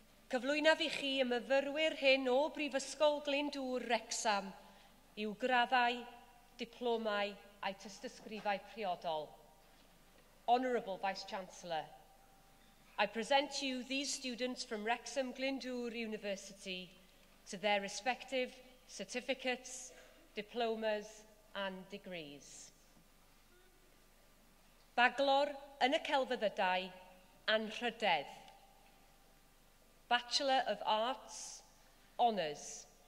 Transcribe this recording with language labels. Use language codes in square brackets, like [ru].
[cy] Cyflwynaf i chi y myfyrwyr hyn o Brifysgol Glyndwr Wrecsam i'w graddau, diplomau a'i tystysgrifau priodol. [en] Honourable Vice-Chancellor, I present to you these students from Wrexham Glyndwr University to their respective certificates, diplomas and degrees. [cy] Bachelor yn y celfyddydau, Anrhydedd. [en] Bachelor of Arts, Honours.